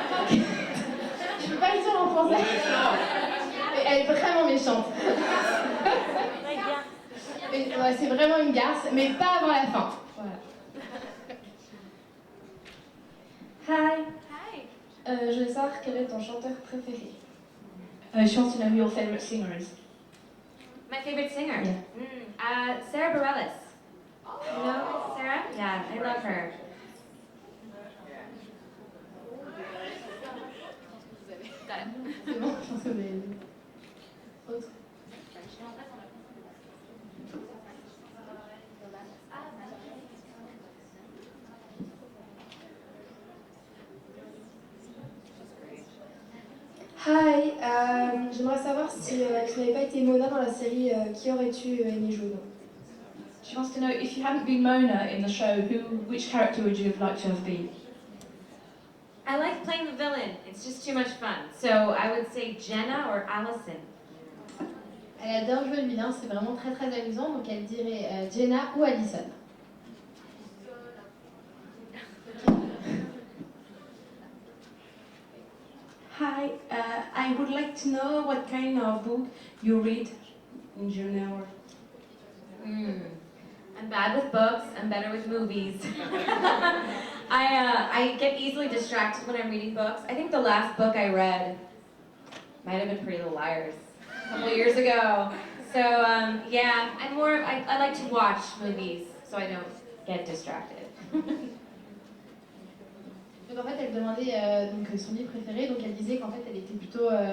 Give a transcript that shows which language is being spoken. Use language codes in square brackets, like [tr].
[fr] Je peux pas le dire en français. Mais elle est vraiment méchante. Ouais, c'est vraiment une garce, mais pas avant la fin. Voilà. [en] Hi. Hi. [fr] Je veux savoir quel est ton chanteur préféré. [en] She wants to know who your favorite singer is. My favorite singer? Yeah. Sarah Bareilles. You know Sarah? Yeah, I love her. Got it. [fr] C'est bon, je pense que vous avez vu. Autre. Hi, j'aimerais savoir si tu n'avais pas été Mona dans la série, qui aurais-tu aimé jouer dans? [en] She wants to know if you hadn't been Mona in the show, which character would you have liked to have been? I like playing the villain. It's just too much fun. So I would say Jenna or Allison. [fr] Elle adore jouer le vilain, c'est vraiment très très amusant, donc elle dirait Jenna ou Allison. [en] Hi, I would like to know what kind of book you read in Janel. I'm bad with books. I'm better with movies. I get easily distracted when I'm reading books. I think the last book I read might have been Pretty Little Liars a couple of years ago. So yeah, I like to watch movies so I don't get distracted. [fr] Donc en fait, elle demandait donc son livre préféré, donc elle disait qu'en fait, elle était plutôt